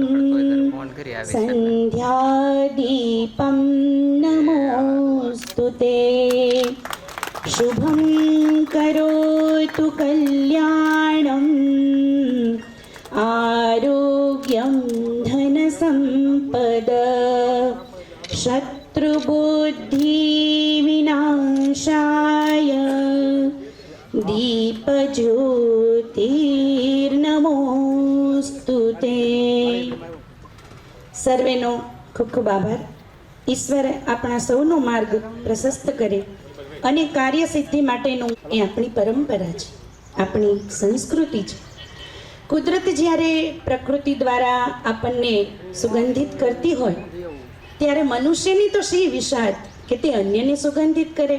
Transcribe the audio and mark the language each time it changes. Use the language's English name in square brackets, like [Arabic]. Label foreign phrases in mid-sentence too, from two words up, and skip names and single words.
[Sanskrit] संध्या दीपम नमोस्तुते शुभं करोतु कल्याणं आरोग्यं धन संपद शत्रुबुद्धि विनाशाय दीप ज्योतिर्नमोस्तुते. [Gujarati] સર્વેનો ખૂબ ખૂબ આભાર. ઈશ્વર આપણા સૌનો માર્ગ પ્રશસ્ત કરે અને કાર્યસિદ્ધિ માટેનું એ આપણી પરંપરા છે, આપણી સંસ્કૃતિ છે. કુદરત જ્યારે પ્રકૃતિ દ્વારા આપણને સુગંધિત કરતી હોય ત્યારે મનુષ્યની તો શી વિશાળ કે તે અન્યને સુગંધિત કરે.